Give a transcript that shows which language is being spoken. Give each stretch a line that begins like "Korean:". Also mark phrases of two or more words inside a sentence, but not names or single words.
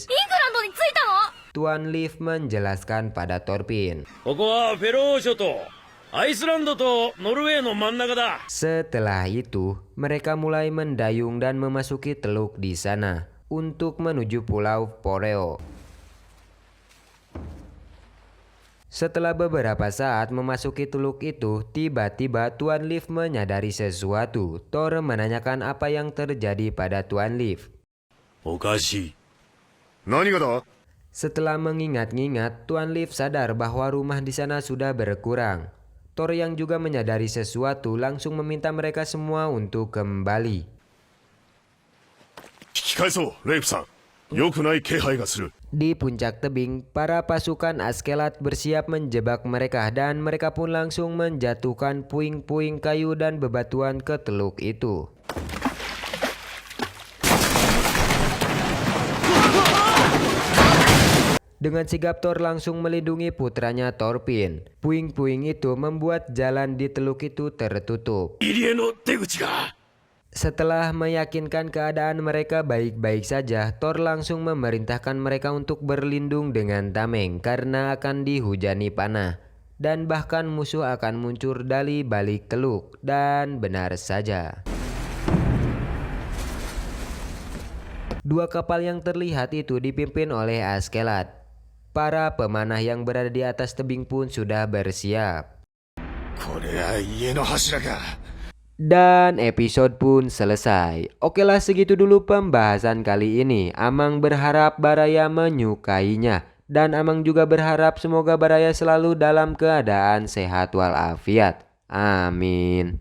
Indonesian: Tuan Leaf menjelaskan pada Thorfinn.
Japanese: ここはフェロー諸島。アイスランドとノルウェーの真ん中だ。
Indonesian: Setelah itu, mereka mulai mendayung dan memasuki teluk di sana untuk menuju Pulau Foreo. Setelah beberapa saat memasuki teluk itu, tiba-tiba Tuan Leaf menyadari sesuatu. Thor menanyakan apa yang terjadi pada Tuan Leaf.
Japanese: おかしい。何がだ？
Indonesian: Setelah mengingat-ingat, Tuan Leaf sadar bahwa rumah di sana sudah berkurang. Thor yang juga menyadari sesuatu langsung meminta mereka semua untuk kembali.
Japanese: 引き返そう、レイプさん。良くない気配がする。
Indonesian: Di puncak tebing, para pasukan Askelat bersiap menjebak mereka dan mereka pun langsung menjatuhkan puing-puing kayu dan bebatuan ke teluk itu. Dengan sigap Thor langsung melindungi putranya Thorfinn. Puing-puing itu membuat jalan di teluk itu tertutup.
Japanese: 入り江の出口が。
Indonesian: Setelah meyakinkan keadaan mereka baik-baik saja, Thor langsung memerintahkan mereka untuk berlindung dengan tameng karena akan dihujani panah. Dan bahkan musuh akan muncul dari balik teluk. Dan benar saja. Dua kapal yang terlihat itu dipimpin oleh Askelat. Para pemanah yang berada di atas tebing pun sudah bersiap.
Japanese: これは家の柱か。
Indonesian: Dan episode pun selesai. Okelah, segitu dulu pembahasan kali ini. Amang berharap Baraya menyukainya. Dan Amang juga berharap semoga Baraya selalu dalam keadaan sehat walafiat. Amin.